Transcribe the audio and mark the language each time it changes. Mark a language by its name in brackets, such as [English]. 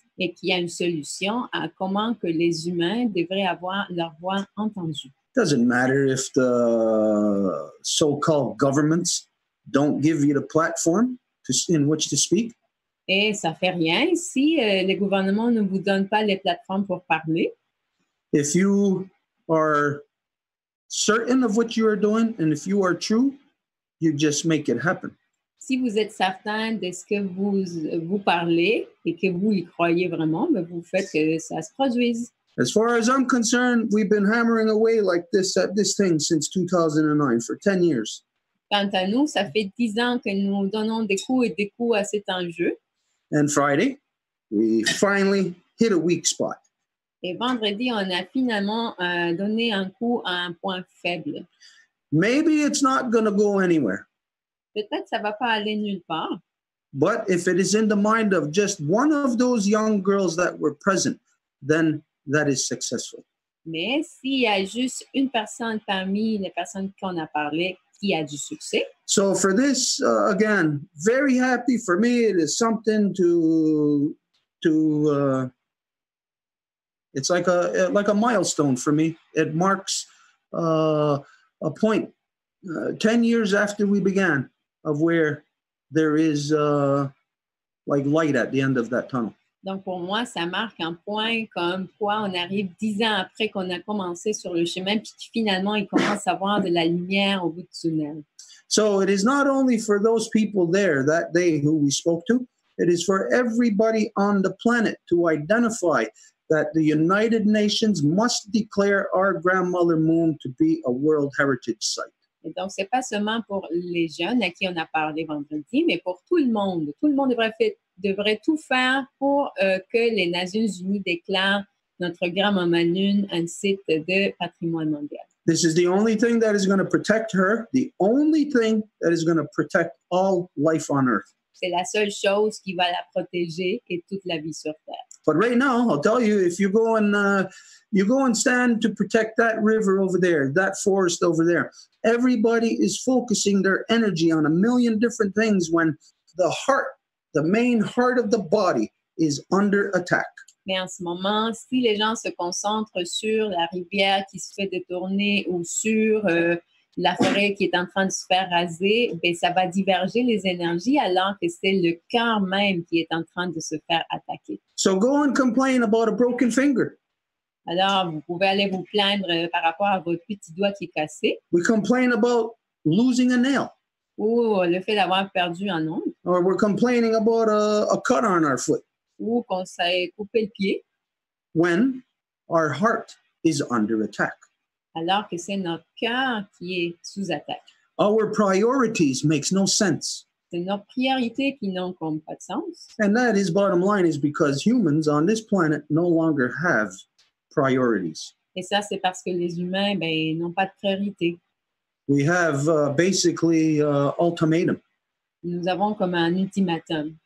[French] Et qu'il y a une solution à comment que les humains devraient avoir leur voix entendue. [English] Doesn't matter if the so-called governments don't give you the platform in which to speak. [French] Et ça fait rien si les gouvernements ne vous donnent pas les plateformes pour parler. [English] If you are certain of what you are doing and if you are true, you just make it happen. [French] Si vous êtes certain de ce que vous parlez et que vous y croyez vraiment, ben vous faites que ça se produise. [English] As far as I'm concerned, we've been hammering away like this at this thing since 2009 for 10 years. [French] Quant à nous, ça fait 10 ans que nous donnons des coups et des coups à cet enjeu. [English] And Friday, we finally hit a weak spot. [French] Et vendredi, on a finalement donné un coup à un point faible. [English] Maybe it's not going to go anywhere. [French] Peut-être que ça ne va pas aller nulle part. [English] But if it is in the mind of just one of those young girls that were present, then that is successful. [French] Mais s'il y a juste une personne parmi les personnes qu'on a parlé qui a du succès. [English] So for this, again, very happy for me. It is something to it's like a milestone for me. It marks a point 10 years after we began of where there is like light at the end of that tunnel. [French] Donc, pour moi, ça marque un point comme quoi on arrive 10 ans après qu'on a commencé sur le chemin, puis finalement, il commence à avoir de la lumière au bout du tunnel. [English] So it is not only for those people there that day who we spoke to, it is for everybody on the planet to identify that the United Nations must declare our grandmother moon to be a World Heritage Site. [French] Et donc, ce n'est pas seulement pour les jeunes à qui on a parlé vendredi, mais pour tout le monde. Tout le monde devrait tout faire pour que les Nations Unies déclarent notre grand-maman Lune un site de patrimoine mondial. [English] This is the only thing that is going to protect her, the only thing that is going to protect all life on Earth. [French] C'est la seule chose qui va la protéger et toute la vie sur Terre. [English] But right now, I'll tell you, if you go and stand to protect that river over there, that forest over there, everybody is focusing their energy on a million different things when the heart, the main heart of the body, is under attack. [French] Mais en ce moment, si les gens se concentrent sur la rivière qui se fait détourner ou sur la forêt qui est en train de se faire raser, ben, ça va diverger les énergies alors que c'est le cœur même qui est en train de se faire attaquer. [English] So go and complain about a broken finger. [French] Alors, vous pouvez aller vous plaindre par rapport à votre petit doigt qui est cassé. [English] We complain about losing a nail. [French] Ou le fait d'avoir perdu un ongle. [English] Or we're complaining about a cut on our foot. [French] Ou qu'on s'est coupé le pied. [English] When our heart is under attack. [French] Alors que c'est notre cœur qui est sous attaque. [English] Our priorities makes no sense. [French] C'est nos priorités qui n'ont comme pas de sens. [English] And that is bottom line is because humans on this planet no longer have priorities. [French] Et ça, c'est parce que les humains, ben, n'ont pas de priorité. [English] We have basically ultimatum. [French] Nous avons comme un ultimatum.